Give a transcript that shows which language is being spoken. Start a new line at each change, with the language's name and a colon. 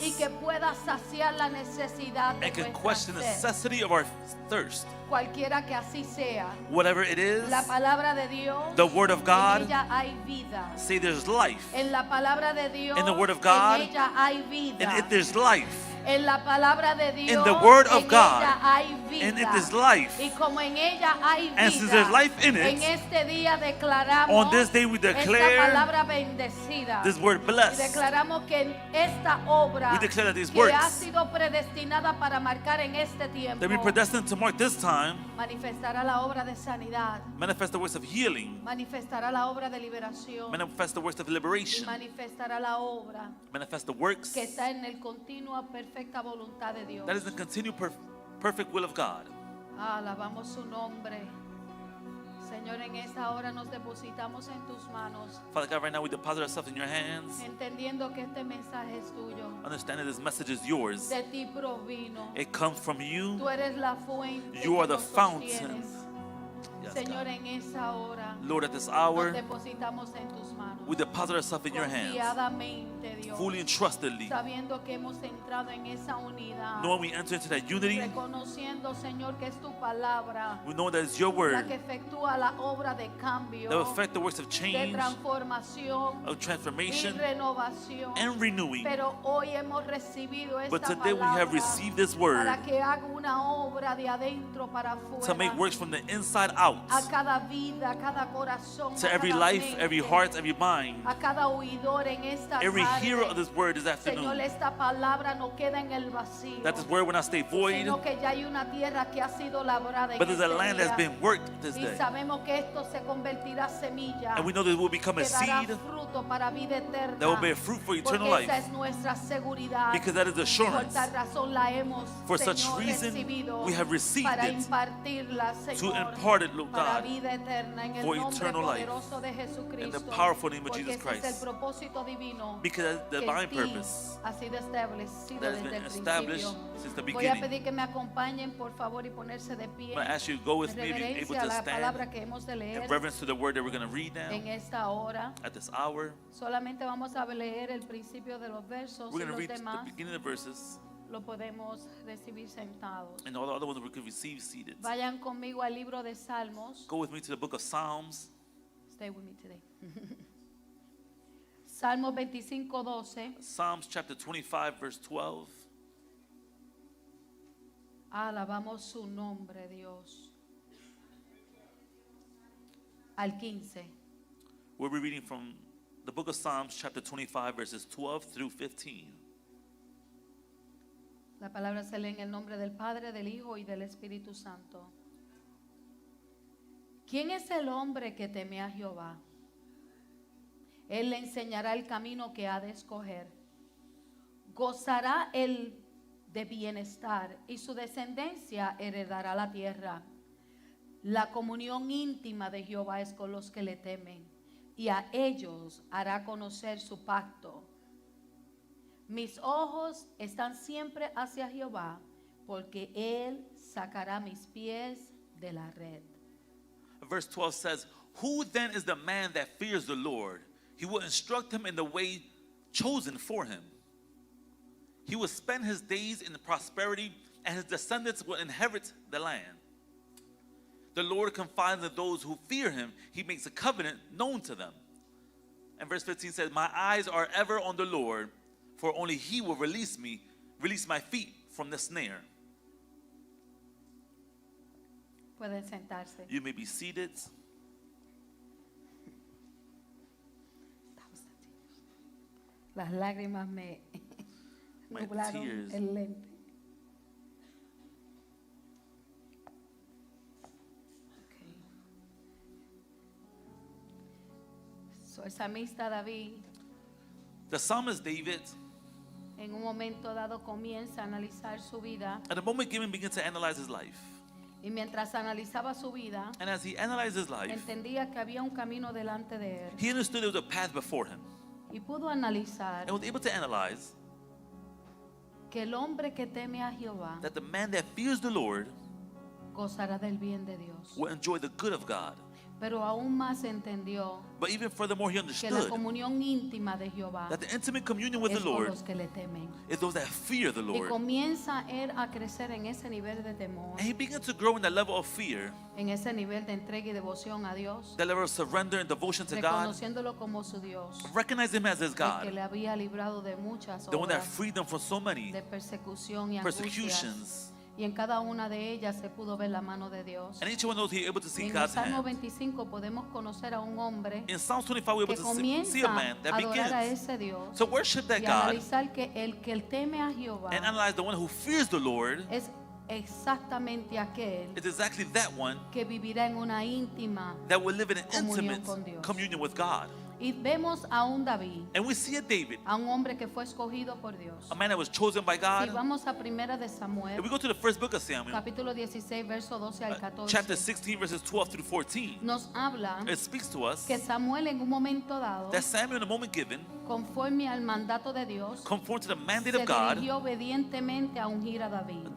Spanish: y que pueda saciar la necesidad de
English: and can
Spanish: nuestra
English: question the
Spanish: sed.
English: necessity of our thirst.
Spanish: Cualquiera que así sea,
English: Whatever it is,
Spanish: la palabra de Dios,
English: the word of God,
Spanish: en ella hay vida.
English: say there's life.
Spanish: En la palabra de Dios,
English: In the word of God,
Spanish: en ella hay vida.
English: And if there's life,
Spanish: En la palabra de Dios,
English: in the word of
Spanish: en
English: God,
Spanish: ella hay vida.
English: and if there's life,
Spanish: Y como en ella hay vida,
English: and since there's life in it,
Spanish: en este día declaramos
English: on this day we declare
Spanish: esta palabra bendecida.
English: this word
Spanish: Y
English: blessed.
Spanish: declaramos que en esta obra
English: We declare that these
Spanish: que
English: works
Spanish: ha sido predestinada para marcar en este tiempo,
English: That we predestined to mark this time,
Spanish: manifestará la obra de sanidad,
English: manifest the works of healing,
Spanish: manifestará la obra de liberación
English: manifest the works of
Spanish: y
English: liberation,
Spanish: manifestará la obra
English: manifest the works
Spanish: que está en el continua perfecta voluntad de Dios.
English: that is the continued perfect will of God.
Spanish: Alabamos su nombre. Señor, en esta hora nos depositamos en tus manos,
English: Father God, right now we deposit ourselves in your hands,
Spanish: entendiendo que este mensaje es tuyo.
English: understanding this message is yours.
Spanish: De ti provino.
English: It comes from you.
Spanish: Tú eres la fuente.
English: You are
Spanish: que
English: the
Spanish: nos
English: fountain.
Spanish: sostienes.
English: Yes,
Spanish: Señor,
English: God.
Spanish: en esa hora
English: Lord, at this
Spanish: nos
English: hour,
Spanish: depositamos en tus manos.
English: we deposit ourselves in your hands,
Spanish: Confiadamente, Dios.
English: fully and trustedly,
Spanish: Sabiendo que hemos entrado en esa unidad.
English: knowing we enter into that unity.
Spanish: Reconociendo, Señor, que es tu palabra
English: We know that it's your
Spanish: la
English: word
Spanish: que efectúa la obra de cambio,
English: that will affect the works of
Spanish: de
English: change,
Spanish: transformación
English: of
Spanish: y
English: transformation,
Spanish: renovación.
English: and renewing.
Spanish: Pero hoy hemos recibido
English: But
Spanish: esta
English: today we have
Spanish: palabra
English: received this word
Spanish: para que haga una obra de adentro para
English: to make
Spanish: afuera.
English: works from the inside out,
Spanish: A cada vida, a cada corazón,
English: to
Spanish: a
English: every
Spanish: cada
English: life,
Spanish: mente,
English: every heart, every mind,
Spanish: a cada oidor en esta
English: every
Spanish: tarde.
English: hearer of this word this
Spanish: Señor,
English: afternoon.
Spanish: esta palabra no queda en el vacío,
English: That this word will not stay void,
Spanish: sino que ya hay una tierra que ha sido labrada en
English: but there's a
Spanish: este
English: land
Spanish: día.
English: that's been worked this
Spanish: Y
English: day.
Spanish: sabemos que esto se convertirá semilla
English: And we know that it will become a
Spanish: que dará
English: seed
Spanish: fruto para vida eterna.
English: that will bear fruit for eternal
Spanish: Porque esa
English: life,
Spanish: es nuestra seguridad.
English: because that is
Spanish: Por
English: assurance.
Spanish: tal razón la hemos,
English: For such
Spanish: Señor,
English: reason,
Spanish: recibido
English: we have received
Spanish: para
English: it
Spanish: impartirla,
English: to
Spanish: Señor,
English: impart it, Lord
Spanish: para
English: God,
Spanish: vida eterna en el
English: for
Spanish: nombre
English: eternal life.
Spanish: poderoso de
English: In
Spanish: Jesucristo.
English: the powerful name of
Spanish: Porque
English: Jesus
Spanish: ese es el
English: Christ.
Spanish: propósito divino
English: Because that's the
Spanish: que
English: divine
Spanish: en ti
English: purpose
Spanish: ha sido establecido
English: that has
Spanish: desde
English: been
Spanish: el
English: established
Spanish: principio.
English: since the
Spanish: Voy a
English: beginning.
Spanish: pedir que me acompañen por favor y ponerse de pie
English: I'm going to ask you to go with
Spanish: en
English: me, if you're able
Spanish: reverencia a
English: to
Spanish: la palabra
English: stand
Spanish: que hemos de leer
English: in reverence to the word that we're going to read now
Spanish: en esta hora.
English: at this hour.
Spanish: Solamente vamos a leer el principio de los versos
English: We're going to
Spanish: los
English: read the
Spanish: demás
English: beginning of the verses,
Spanish: lo podemos recibir sentados.
English: and all the other ones we could receive seated.
Spanish: Vayan conmigo al libro de Salmos.
English: Go with me to the book of Psalms, Stay with me today.
Spanish: Salmos 25:12.
English: Psalms chapter 25, verse 12.
Spanish: Alabamos su nombre, Dios. Al 15.
English: We'll be reading from the book of Psalms, chapter 25, verses 12 through 15.
Spanish: La palabra se lee en el nombre del Padre, del Hijo y del Espíritu Santo. ¿Quién es el hombre que teme a Jehová? Él le enseñará el camino que ha de escoger. Gozará él de bienestar y su descendencia heredará la tierra. La comunión íntima de Jehová es con los que le temen, y a ellos hará conocer su pacto. Mis ojos están siempre hacia Jehová, porque Él sacará mis pies de la red.
English: Verse 12 says, "Who then is the man that fears the Lord? He will instruct him in the way chosen for him. He will spend his days in prosperity, and his descendants will inherit the land. The Lord confides in those who fear him. He makes a covenant known to them." And verse 15 says, "My eyes are ever on the Lord, for only he will release my feet from the snare."
Spanish: Pueden sentarse.
English: You may be seated.
Spanish: Las lágrimas me
English: My
Spanish: nublaron
English: tears.
Spanish: el lente.
English: Okay.
Spanish: So, el salmista David
English: The psalmist David,
Spanish: en un momento dado comienza a analizar su vida
English: at a moment given, begins to analyze his life.
Spanish: y mientras analizaba su vida
English: And as he analyzed his life,
Spanish: entendía que había un camino delante de él
English: he understood there was a path before him
Spanish: y pudo analizar
English: and was able to analyze
Spanish: que el hombre que teme a Jehová
English: that the man that fears the Lord
Spanish: gozará del bien de Dios.
English: will enjoy the good of God.
Spanish: Pero aún más entendió
English: But even furthermore, he
Spanish: que la
English: understood
Spanish: comunión íntima de Jehová
English: that the intimate communion with
Spanish: es
English: the
Spanish: con
English: Lord
Spanish: los que le temen.
English: is those that fear the
Spanish: Y
English: Lord.
Spanish: comienza él a crecer en ese nivel de temor,
English: And he began to grow in that level of fear,
Spanish: en ese nivel de entrega y devoción a Dios,
English: that level of surrender and devotion to God,
Spanish: reconociéndolo como su Dios,
English: recognize him as his
Spanish: el que
English: God,
Spanish: le había librado de muchas
English: the one that
Spanish: obras
English: freed them from so many
Spanish: de persecución y angustias.
English: persecutions.
Spanish: Y en cada una de ellas se pudo ver la mano de Dios.
English: And each one of those he able to see
Spanish: En el
English: God's
Spanish: 25 podemos conocer a un hombre
English: In Psalms 25, we're
Spanish: que
English: able to see
Spanish: comienza
English: a man
Spanish: a
English: that
Spanish: adorar a
English: begins
Spanish: ese Dios
English: to worship that
Spanish: y
English: God
Spanish: analizar que el que él teme a Jehová
English: and analyze the one who fears the Lord
Spanish: es exactamente aquel
English: is exactly that one
Spanish: que vivirá en una íntima.
English: that will live in an
Spanish: Comunión
English: intimate
Spanish: con Dios.
English: communion with God.
Spanish: Y vemos a un David,
English: And we see a David,
Spanish: a un hombre que fue escogido por Dios.
English: a man that was chosen by
Spanish: Si
English: God.
Spanish: vamos a Primera de Samuel,
English: If we go to the first book of Samuel,
Spanish: capítulo 16, verso 12 al
English: chapter 16, verses 12 through 14,
Spanish: nos habla
English: it speaks to us
Spanish: que Samuel en un momento dado,
English: that Samuel, in a moment given,
Spanish: conforme al mandato de Dios,
English: conform to the mandate
Spanish: se
English: of God,
Spanish: dirigió obedientemente a ungir a David.